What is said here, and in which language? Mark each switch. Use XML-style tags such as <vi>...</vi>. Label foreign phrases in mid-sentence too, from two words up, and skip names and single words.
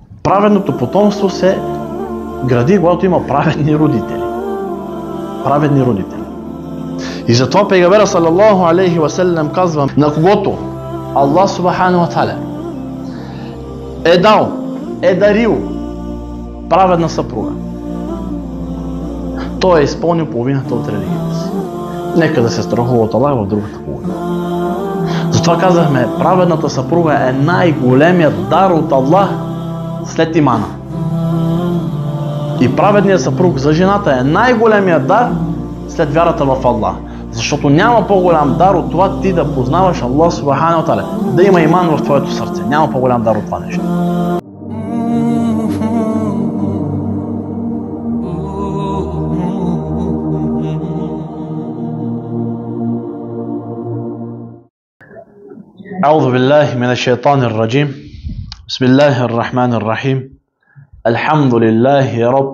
<bg>Праведното потомство се гради, когато има праведни родители. Праведни родители. И затова пейгамберът</bg> <ar>صلى الله عليه وسلم</ar> <bg>казва, на когото Аллах</bg> <ar>سبحانه وتعالى</ar> <bg>е дал, е дарил праведна съпруга, той е изпълнил половината от религията си. Нека да се страхува от Аллах в другата половина. Затова казахме, праведната съпруга е най-големият дар от Аллах след имана. И праведният съпруг за жената е най-големият дар след вярата в Аллах. Защото няма по-голям дар от това ти да познаваш Аллах</bg> <ar>سبحانه وتعالى,</ar> <bg>да има иман в твоето сърце. Няма по-голям дар от това нещо.</bg> <ar>أعوذ بالله من الشيطان الرجيم بسم الله الرحمن الرحيم الحمد لله رب</ar>